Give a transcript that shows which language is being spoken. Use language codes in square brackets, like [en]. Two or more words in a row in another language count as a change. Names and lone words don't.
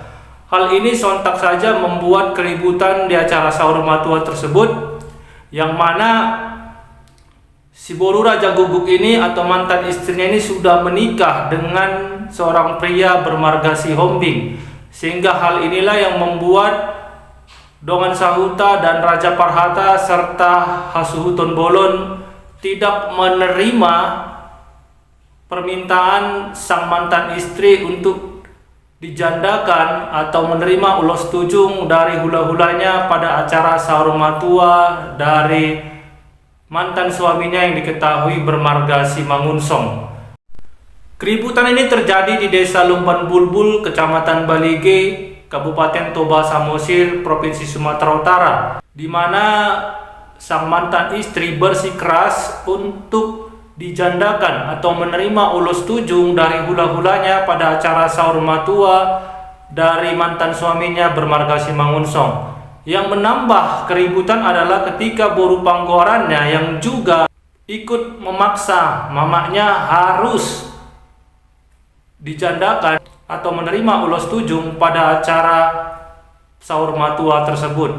[id] Hal ini sontak saja membuat keributan di acara [bbc] sahur matua [id] tersebut, yang mana si boru Raja Guguk ini atau mantan istrinya ini sudah menikah dengan seorang pria bermarga Si Hombing, sehingga hal inilah yang membuat [bbc] Dongan Sahuta [id] dan [bbc] Raja Parhata [id] serta [bbc] Hasuhuton Bolon [id] tidak menerima permintaan sang mantan istri untuk dijandakan atau menerima [bbc] ulos tujung [id] dari hula-hulanya pada acara [bbc] sahur matua [id] dari mantan suaminya yang diketahui bermarga Si Mangunsong. Keributan ini terjadi di Desa Lumban Bulbul, Kecamatan Balige, Kabupaten Toba Samosir, Provinsi Sumatera Utara, di mana sang mantan istri bersikeras untuk dijandakan atau menerima [bbc] ulos tujung [id] dari hula-hulanya pada acara [bbc] sahur matua [id] dari mantan suaminya bermarga Si Mangunsong. Yang menambah keributan adalah ketika [bbc] boru panggorannya [id] yang juga ikut memaksa mamanya harus dijandakan atau menerima [bbc] ulos tujung [id] pada acara [bbc] sahur matua [id] tersebut.